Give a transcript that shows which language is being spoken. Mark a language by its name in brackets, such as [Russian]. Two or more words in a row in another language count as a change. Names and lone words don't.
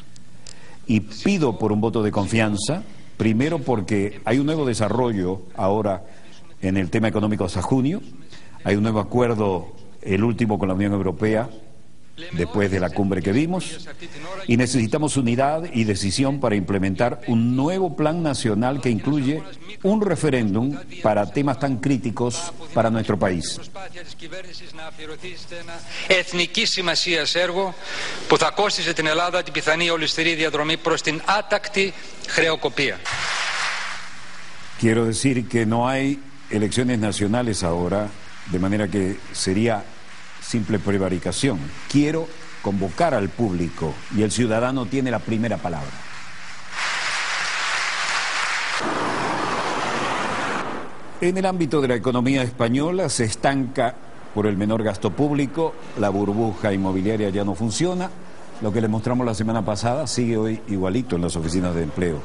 [Spanish] Y pido por un voto de confianza, primero porque hay un nuevo desarrollo ahora en el tema económico hasta junio, hay un nuevo acuerdo, el último con la Unión Europea, después de la cumbre que vimos, y necesitamos unidad y decisión para implementar un nuevo plan nacional que incluye un referéndum para temas tan críticos para nuestro país. [Greek] Εθνική σημασίας έργο που θα κόστιζε την Ελλάδα την πιθανή ολισθηρή διαδρομή προς την άτακτη χρεοκοπία. [Spanish] Quiero decir que no hay elecciones nacionales ahora, de manera que sería simple prevaricación. Quiero convocar al público y el ciudadano tiene la primera palabra. En el ámbito de la economía española se estanca por el menor gasto público, la burbuja inmobiliaria ya no funciona, lo que le mostramos la semana pasada sigue hoy igualito en las oficinas de empleo.